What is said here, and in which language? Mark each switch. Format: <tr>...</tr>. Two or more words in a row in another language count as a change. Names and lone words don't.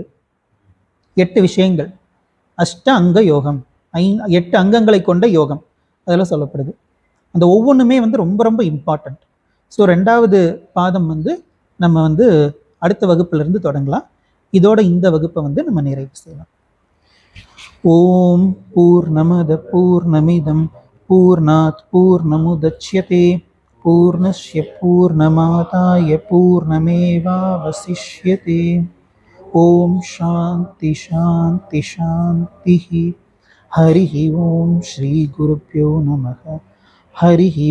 <ta>8 விஷயங்கள், அஷ்ட அங்க யோகம், 8 அங்கங்களை கொண்ட யோகம் அதில் சொல்லப்படுது. அந்த ஒவ்வொன்றுமே வந்து ரொம்ப ரொம்ப இம்பார்ட்டண்ட். ஸோ 2வது பாதம் வந்து நம்ம வந்து அடுத்த வகுப்புலேருந்து தொடங்கலாம். இதோட இந்த வகுப்பை வந்து நம்ம நிறைவு செய்யலாம்.</ta> <sa>ॐ पूर्णमदः पूर्णमिदं पूर्णात् पूर्णमुदच्यते पूर्णस्य पूर्णमादाय पूर्णमेवावशिष्यते. ॐ शान्तिः शान्तिः शान्तिः. हरिः ॐ श्री गुरुभ्यो नमः.</sa>